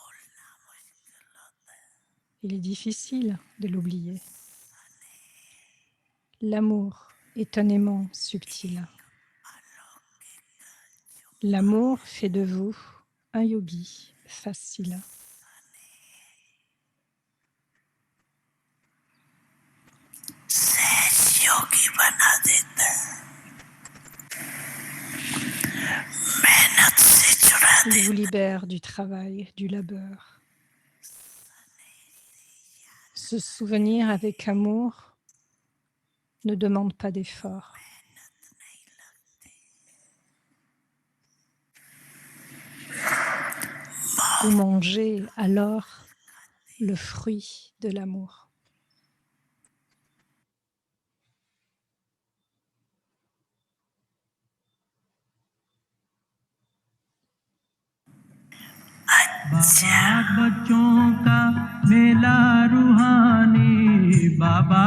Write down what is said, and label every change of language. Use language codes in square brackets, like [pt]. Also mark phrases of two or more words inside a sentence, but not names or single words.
[fr] Il est difficile de l'oublier. L'amour est un aimant subtil. L'amour fait de vous un yogi facile. [hi] सहज योगी बना देता है मेहनत से छुड़ा [fr] Il [hi] दे [fr] vous libère du travail, du labeur. Se souvenir avec amour ne demande pas d'effort. vous mangez alors le fruit de l'amour. [hi] बाबा बच्चों का मेला रूहानी, बाबा